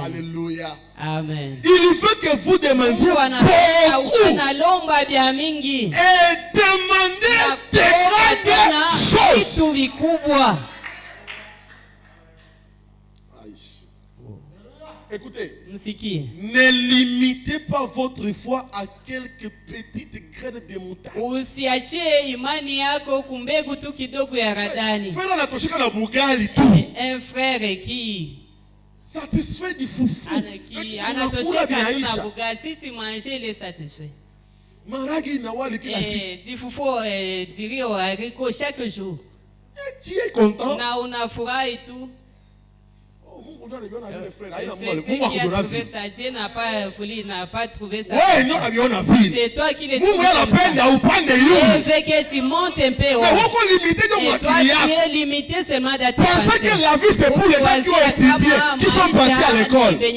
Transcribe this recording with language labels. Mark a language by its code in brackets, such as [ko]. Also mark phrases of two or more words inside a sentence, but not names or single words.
[fr] Alléluia. Amen. Il veut que vous demandiez beaucoup. Et demandez des grandes choses. Écoutez, ne limitez pas votre foi à quelques petites graines de moutarde. Un frère qui satisfait du foufou. [sw] Maragi na wali kila siku. [fr] Du foufou dirio haricot chaque jour. Tu es content? [sw] Na unafurahi tu. [fr] Celui qui a trouvé ça, Dieu n'a pas trouvé ça. C'est toi qui l'as trouvé. Il veut que tu montes un peu haut. Et toi tu es limité seulement dans tes pensées. Pensez que la vie c'est pour les gens qui ont étudié, qui sont partis à l'école.